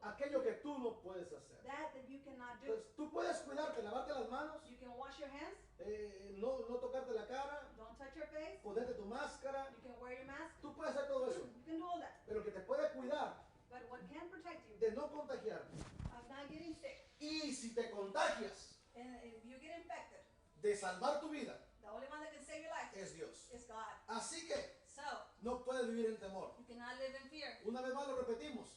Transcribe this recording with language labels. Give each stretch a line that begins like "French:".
Spanish: aquello que tú no puedes hacer.
English: that you cannot do.
Spanish: Entonces, tú puedes cuidarte, lavarte las manos,
English: You can wash your hands,
Spanish: no tocarte la cara,
English: don't touch your face,
Spanish: ponerte tu máscara.
English: you can wear your mask,
Spanish: Tú puedes hacer todo eso.
English: you can do all that.
Spanish: Pero que te puede cuidar
English: But what can protect you
Spanish: de no contagiarte.
English: of not getting sick?
Spanish: Y si te contagias,
English: And if you get infected,
Spanish: de salvar tu vida
English: the only one that can save your life
Spanish: es Dios.
English: is God.
Spanish: Así que
English: So,
Spanish: no puedes vivir en temor.
English: you cannot live in fear.
Spanish: Una vez más lo repetimos.